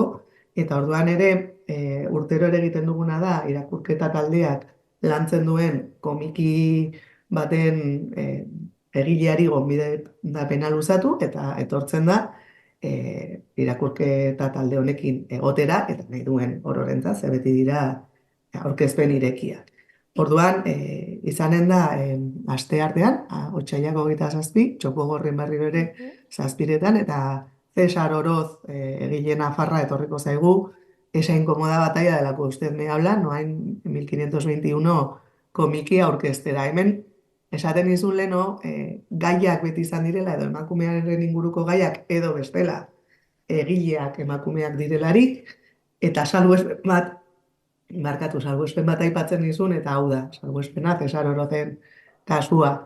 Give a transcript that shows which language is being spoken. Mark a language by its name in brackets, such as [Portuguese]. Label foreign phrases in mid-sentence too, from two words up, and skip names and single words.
[Basque] Eta orduan ere, urtero ere egiten duguna da, irakurketa taldeak lantzen duen komiki baten egileari gonbidapena luzatu, eta etortzen da, irakurketa talde honekin egotera, eta nahi duen ororentzat, ze beti dira aurkezpen irekiak. Orduan, izanen da, asteartean, otsailak 27, Txokogorrin berriro ere 7:00, eta Cesar Oroz egile nafarra etorriko zaigu, esa inkomoda batalla de la que usted me habla, no hain 1521 komiki aurkeztera. Hemen, esaten izun leno, gaiak beti izan direla, edo emakumearen inguruko gaiak, edo bestela, egileak emakumeak direlarik, eta salbuespen bat aipatzen dizun, eta hau da, salbuespena Cesar Orozen kasua.